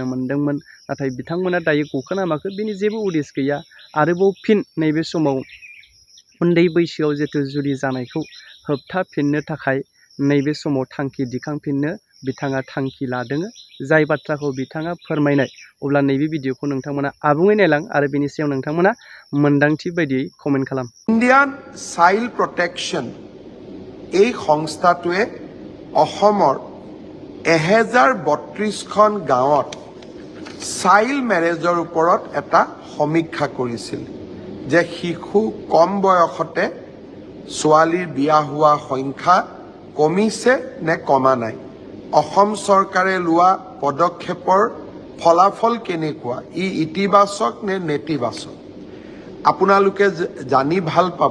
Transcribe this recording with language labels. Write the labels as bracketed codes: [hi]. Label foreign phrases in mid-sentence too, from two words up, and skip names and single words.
[brx] मोनदोंमोन नाथाय बिथांमोना दायो गखोना माखो बेनि जेबो उदिस गैया आरोबाव फिन नैबे समाव उन्दै बैसोआव जिथु जुलि जानायखौ होबथाफिननो थाखाय नैबे समाव थांखि दिखांफिननो बिथाङा थांखि लादों जाय बाथ्राखौ बिथाङा फोरमायनाय अब्ला नैबे भिडिअखौ नोंथांमोना आबुङै नायलां आरो बेनि सायाव नोंथांमोना मोन्दांथि बायदियै कमेन्ट खालाम। [as] ইণ্ডিয়ান চাইল্ড প্ৰটেকশ্যন এই সংস্থাটোৱে অসমৰ 1032খন গাঁৱত [en] child marriage [as] ওপৰত এটা সমীক্ষা কৰিছিল যে শিশু কম বয়সতে ছোৱালীৰ বিয়া হোৱা সংখ্যা কমিছে নে কমা নাই অসম চৰকাৰে লোৱা পদক্ষেপৰ ফলাফল কেনেকুৱা ই ইতিবাচক নে নেতিবাচক আপোনালোকে জানি ভাল পাব।